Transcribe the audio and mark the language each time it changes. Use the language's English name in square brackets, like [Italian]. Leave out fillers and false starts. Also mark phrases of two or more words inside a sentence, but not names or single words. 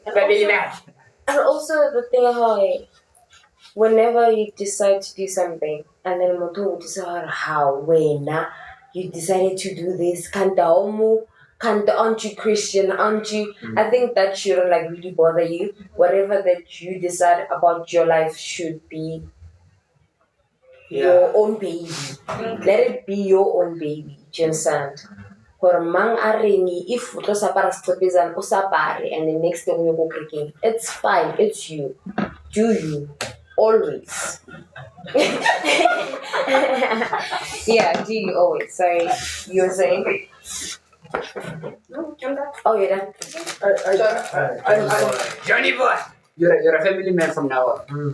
[English] And also the thing how whenever you decide to do something and then you decide how you decided to do this, aren't you Christian, aren't you? I think that shouldn't really bother you. Whatever that you decide about your life should be your own baby. Let it be your own baby. Do you understand? [Tswana] Or mang areni if o tlo sa apara setlhopezana o sa apare [English] and the next day you go creaking. It's fine, it's you. Do you always. Yeah, do you always. Sorry. You were saying? No, I'm done. Oh, you're done. Johnny boy, you're a family man from now on.